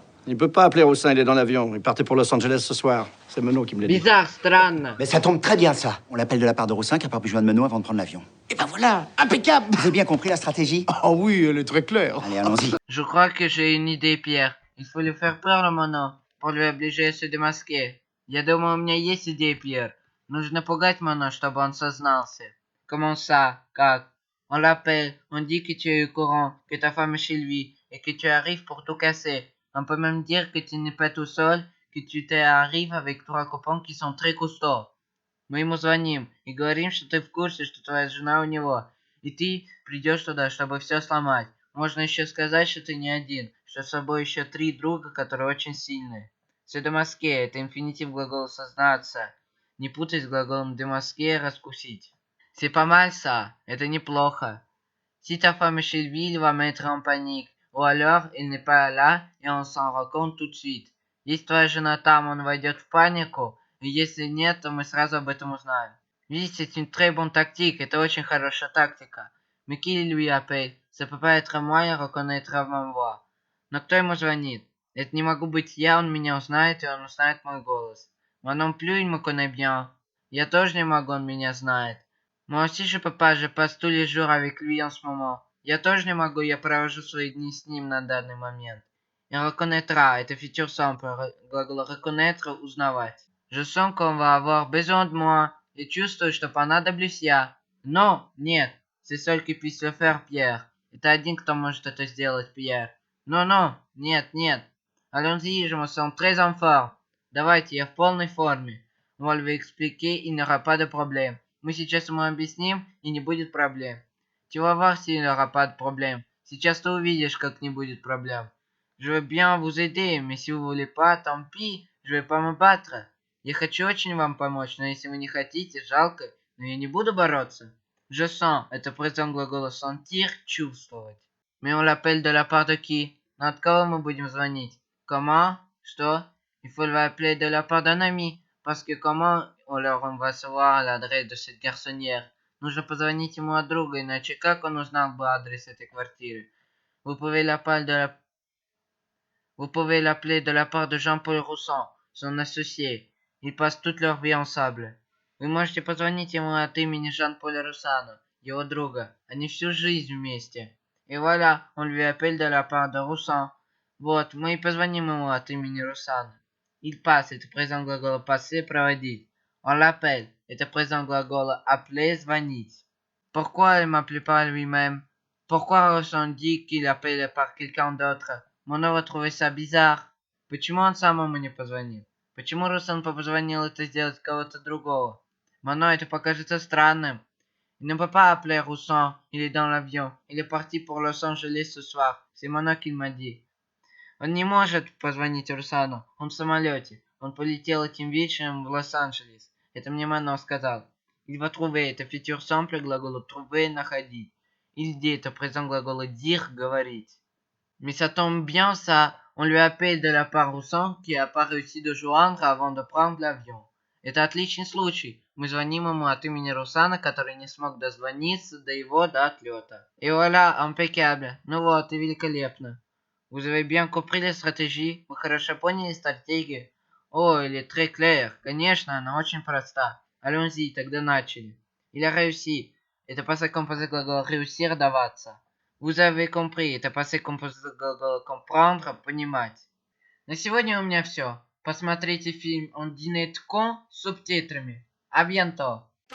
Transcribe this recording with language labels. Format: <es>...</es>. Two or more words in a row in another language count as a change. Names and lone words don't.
<fr>Il peut pas appeler Roussin, il est dans l'avion. Il partait pour Los Angeles ce soir. C'est Menot qui me l'a dit. Bizarre, странно. Mais ça tombe très bien, ça. On l'appelle de la part de Roussin qui a pas pu joindre Menot avant de prendre l'avion. Et ben voilà, impeccable. Vous avez bien compris la stratégie? Ah oui, elle est très claire. Allez, allons-y. Je crois que j'ai une idée, Pierre. Il faut lui faire peur, le моно, pour lui obliger à se démasquer.</fr> <ru>Я думаю, у меня есть идея, Pierre. Нужно пугать моно, чтобы он сознался.</ru> <fr>Comment ça? Как? On l'appelle, on dit que tu es au courant, que ta femme est chez lui, et que tu arrives pour tout casser. On peut même dire que tu n'es pas tout seul, que tu arrives avec 3 copains qui sont très costauds.</fr> <ru>Мы ему звоним и говорим, что ты в курсе, что твоя жена у него, и ты придешь туда, чтобы все сломать. Можно еще сказать, что ты не один, что с собой еще 3 друга, которые очень сильные.</ru> <fr>C'est démasqué,</fr> <ru>это инфинитив глагола сознаться. Не путай с глаголом démasquer, раскусить.</ru> <fr>C'est pas mal ça,</fr> <ru>это неплохо.</ru> <fr>Si ta femme est chez lui, il va mettre en panique. Ou alors, il n'est pas là, et on s'en rend compte tout de suite.</fr> <ru>Если твоя жена там, он войдет в панику, и если нет, то мы сразу об этом узнаем. Видите,</ru> <fr>c'est une très bonne tactique,</fr> <ru>это очень хорошая тактика.</ru> <fr>Mais qui lui appelle? Ça peut pas être moi, il reconnaîtra ma voix.</fr> <ru>Но кто ему звонит? Это не могу быть я, он меня узнает, и он узнает мой голос.</ru> <fr>Moi non plus, il me connaît bien.</fr> <ru>Я тоже не могу, он меня знает.</ru> <fr>Moi aussi je peux pas, je passe tous les jours avec lui en ce moment.</fr> <ru>Я тоже не могу, я провожу свои дни с ним на данный момент.</ru> <fr>Il reconnaîtra,</fr> <ru>это</ru> <fr>futur simple,</fr> <ru>глагол reconnaître, узнавать.</ru> <fr>Je sens qu'on va avoir besoin de moi,</fr> <ru>и чувствую, что понадоблюсь я. Но, нет,</ru> <fr>c'est seul qui puisse le faire, Pierre.</fr> <ru>Это один, кто может это сделать, Pierre. Non, нет.</ru> <fr>Allons-y, je me sens très en forme.</fr> <ru>Давайте, я в полной форме.</ru> <fr>On va lui expliquer, il n'y aura pas de problème.</fr> <ru>Мы сейчас ему объясним, и не будет проблем.</ru> <fr>Tu vas voir s'il n'y aura pas de problème.</fr> <ru>Сейчас ты увидишь, как не будет проблем.</ru> <fr>Je veux bien vous aider, mais si vous voulez pas, tant pis, je vais pas me battre.</fr> <ru>Я хочу очень вам помочь, но если вы не хотите, жалко, но я не буду бороться.</ru> <fr>Je sens,</fr> <ru>это présent глагола sentir, чувствовать.</ru> <fr>Mais on l'appelle de la part de qui?</fr> <ru>Но от кого мы будем звонить?</ru> <fr>Comment? Что? Il faut l'appeler de la part d'un ami. Parce que comment alors on va savoir l'adresse de cette garçonnière?</fr> <ru>Нужно позвонить ему от друга, иначе как он узнал бы адрес этой квартиры?</ru> <fr>Vous pouvez l'appeler de la part de Jean-Paul Roussan, son associé. Ils passent toute leur vie ensemble.</fr> <ru>Вы можете позвонить ему от имени Жан-Поля Руссана, его друга. Они всю жизнь вместе.</ru> <fr>Et voilà, on lui appelle de la part de Roussan.</fr> <ru>Вот, мы и позвоним ему от имени Руссана.</ru> <fr>Il passe,</fr> <ru>это présent глагола passer, проводить.</ru> <fr>On l'appelle,</fr> <ru>это présent глагола appeler, звонить.</ru> <fr>Pourquoi il m'appelle pas lui-même? Pourquoi Roussan dit qu'il appelle par quelqu'un d'autre? Моно va trouver ça bizarre.</fr> <ru>Почему он самому не позвонил? Почему Руслан позвонил это сделать кого-то другого? Моно это покажется странным.</ru> <fr>Il ne peut pas appeler Roussan, il est dans l'avion. Il est parti pour Los Angeles ce soir. C'est Моно qui m'a dit.</fr> <ru>Он не может позвонить Русану. Он в самолете. Он полетел этим вечером в Лос-Анджелес. Это мне Моно сказал.</ru> <fr>Il va trouver,</fr> <ru>это</ru> <fr>futur simple</fr> <ru>глагола trouver, находить.</ru> <fr>Il dit,</fr> <ru>это présent глагола dire, говорить.</ru> <fr>Mais ça tombe bien ça, on lui appelle de la part Roussan, qui a pas réussi de joindre avant de prendre l'avion.</fr> <ru>Это отличный случай. Мы звоним ему от имени Руссана, который не смог дозвониться до отлета.</ru> <fr>Et voilà, impeccable.</fr> <ru>Ну вот, и великолепно.</ru> <fr>Vous avez bien compris la stratégie?</fr> <ru>Вы хорошо поняли стратегию? О,</ru> <fr>elle est très claire.</fr> <ru>Конечно, она очень проста.</ru> <fr>Allons-y,</fr> <ru>тогда начали.</ru> <fr>Il a réussi.</fr> <ru>Это</ru> <fr>passé composé</fr> <ru>глагол réussir, даваться.</ru> <fr>Vous avez compris,</fr> <ru>это</ru> <fr>passé composé</fr> <ru>глагола comprendre, понимать. На сегодня у меня все. Посмотрите фильм «On dîne con» с субтитрами.</ru> <fr>À bientôt!</fr>